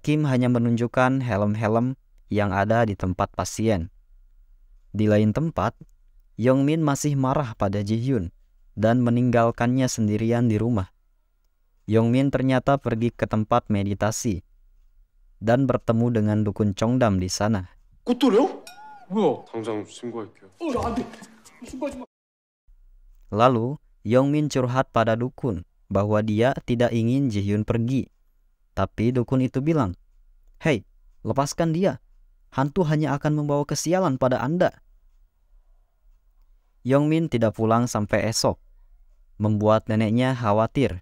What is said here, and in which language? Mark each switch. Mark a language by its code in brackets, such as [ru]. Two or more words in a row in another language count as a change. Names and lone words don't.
[id] Kim hanya menunjukkan helm-helm yang ada di tempat pasien. Di lain tempat, Yong-min masih marah pada Ji-hyun dan meninggalkannya sendirian di rumah. Yong-min ternyata pergi ke tempat meditasi dan bertemu dengan dukun Chongdam di sana. [ko] 꽃돌이요? 뭐야? 당장 신고할게요. 안 돼. 신고하지 마. [id] Lalu, Yong-min curhat pada dukun bahwa dia tidak ingin Ji-hyun pergi. Tapi dukun itu bilang, "Hei, lepaskan dia. Hantu hanya akan membawa kesialan pada Anda." Yong-min tidak pulang sampai esok, membuat neneknya khawatir.